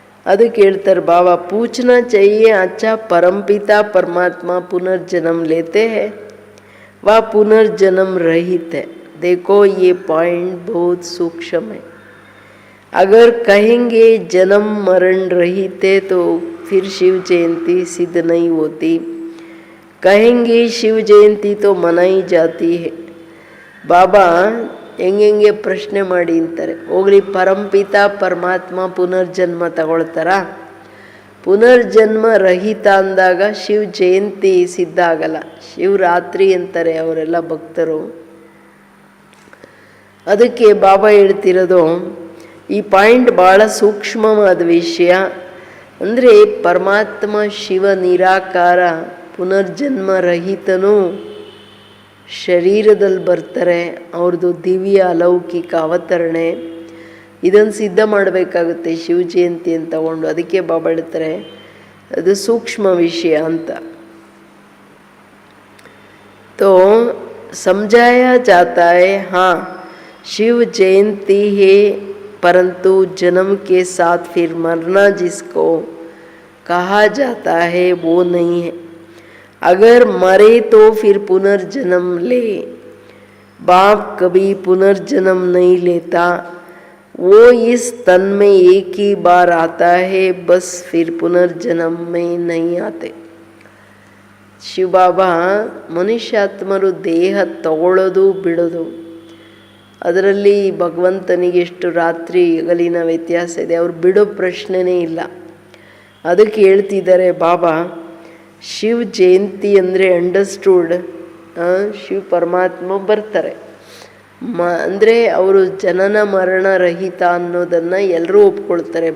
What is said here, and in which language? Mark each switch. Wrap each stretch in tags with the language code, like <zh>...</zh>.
<kn>ಅದಕ್ಕೆ ಹೇಳ್ತಾರೆ</kn> <hi>ಬಾಬಾ पूछना चाहिए अच्छा परमपिता परमात्मा पुनर्जन्म लेते हैं व पुनर्जन्म रहित है. देखो ये पॉइंट बहुत सूक्ष्म है. अगर कहेंगे जन्म मरण रहित है तो फिर शिव जयंती सिद्ध नहीं होती. कहेंगे शिव जयंती तो मनाई जाती है.</hi> <kn>बाबा ಹೆಂಗೆ ಪ್ರಶ್ನೆ ಮಾಡಿ ಅಂತಾರೆ. ಹೋಗ್ಲಿ ಪರಂಪಿತ ಪರಮಾತ್ಮ ಪುನರ್ಜನ್ಮ ತಗೊಳ್ತಾರ? ಪುನರ್ಜನ್ಮ ರಹಿತ ಅಂದಾಗ ಶಿವ ಜಯಂತಿ ಸಿದ್ಧ ಆಗಲ್ಲ. ಶಿವರಾತ್ರಿ ಅಂತಾರೆ ಅವರೆಲ್ಲ ಭಕ್ತರು. ಅದಕ್ಕೆ ಬಾಬಾ ಹೇಳ್ತಿರೋದು ಈ ಪಾಯಿಂಟ್ ಭಾಳ ಸೂಕ್ಷ್ಮವಾದ ವಿಷಯ. ಅಂದರೆ ಪರಮಾತ್ಮ ಶಿವ ನಿರಾಕಾರ ಪುನರ್ಜನ್ಮ ರಹಿತನೂ ಶರೀರದಲ್ಲಿ ಬರ್ತಾರೆ. ಅವ್ರದ್ದು ದಿವ್ಯ ಅಲೌಕಿಕ ಅವತರಣೆ. ಇದನ್ನು ಸಿದ್ಧ ಮಾಡಬೇಕಾಗುತ್ತೆ ಶಿವ ಜಯಂತಿ ಅಂತ ತಗೊಂಡು. ಅದಕ್ಕೆ ಬಾಬಾ ಹೇಳ್ತಾರೆ ಅದು ಸೂಕ್ಷ್ಮ ವಿಷಯ ಅಂತ.</kn> <hi>तो समझाया जाता है हाँ शिव जयंती है, परंतु जन्म के साथ फिर मरना जिसको कहा जाता है वो नहीं है. अगर मरे तो फिर पुनर्जन्म ले. बाप कभी पुनर्जन्म नहीं लेता, वो इस तन में एक ही बार आता है, बस फिर पुनर्जन्म में नहीं आते.</hi> <kn>ಶಿವಬಾಬಾ ಮನುಷ್ಯಾತ್ಮರು ದೇಹ ತಗೊಳ್ಳೋದು ಬಿಡೋದು ಅದರಲ್ಲಿ ಭಗವಂತನಿಗೆ ಎಷ್ಟು ರಾತ್ರಿ ಹಗಲಿನ ವ್ಯತ್ಯಾಸ ಇದೆ. ಅವ್ರು ಬಿಡೋ ಪ್ರಶ್ನೆನೇ ಇಲ್ಲ. ಅದಕ್ಕೆ ಹೇಳ್ತಿದ್ದಾರೆ ಬಾಬಾ, ಶಿವ ಜಯಂತಿ ಅಂದರೆ ಅಂಡರ್ಸ್ಟೂಡ್, ಶಿವ ಪರಮಾತ್ಮ ಬರ್ತಾರೆ ಅಂದರೆ ಅವರು ಜನನ ಮರಣ ರಹಿತ ಅನ್ನೋದನ್ನು ಎಲ್ಲರೂ ಒಪ್ಕೊಳ್ತಾರೆ.</kn>